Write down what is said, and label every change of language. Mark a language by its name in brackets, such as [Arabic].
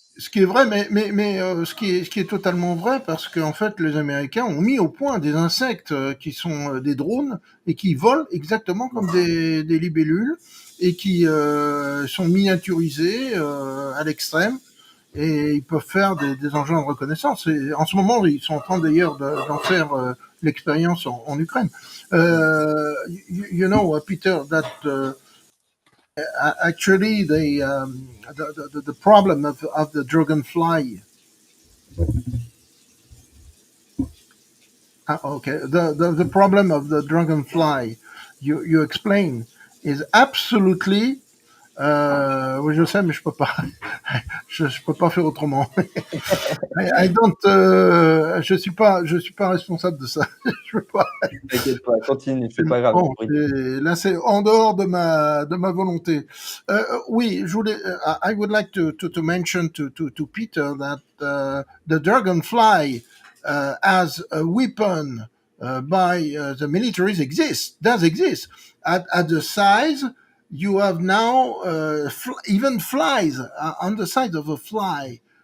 [French] Ce qui est vrai, mais ce qui est totalement vrai, parce qu'en fait, les Américains ont mis au point des insectes qui sont des drones et qui volent exactement comme des libellules et qui sont miniaturisés à l'extrême, et ils peuvent faire des engins de reconnaissance. Et en ce moment, ils sont en train d'ailleurs d'en faire l'expérience en Ukraine. [English] You know, Peter, that actually the problem of the dragonfly. Okay, the problem of the dragonfly you explain is absolutely. [French] Oui, je sais, mais je peux pas. je peux pas faire autrement. [English] I don't. [French] Je suis pas responsable de ça. Je peux pas. T'inquiète pas, continue, c'est pas grave. Bon, là, c'est en dehors de ma volonté. Oui, je voulais. [English] I would like to mention to Peter that the dragonfly as a weapon by the militaries does exist at the size. You have now even flies on the side of a fly.